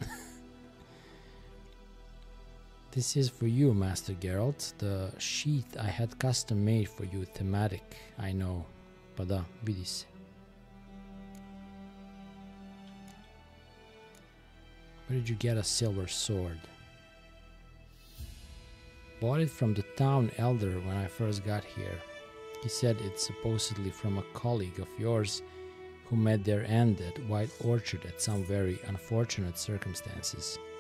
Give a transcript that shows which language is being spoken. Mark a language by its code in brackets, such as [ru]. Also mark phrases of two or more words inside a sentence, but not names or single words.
[en] This is for you, Master Geralt. The sheath I had custom made for you, thematic, I know. [sr] Pa da, vidi se. [en] Where did you get a silver sword? Bought it from the town elder when I first got here. He said it's supposedly from a colleague of yours who met their end at White Orchard at some very unfortunate circumstances.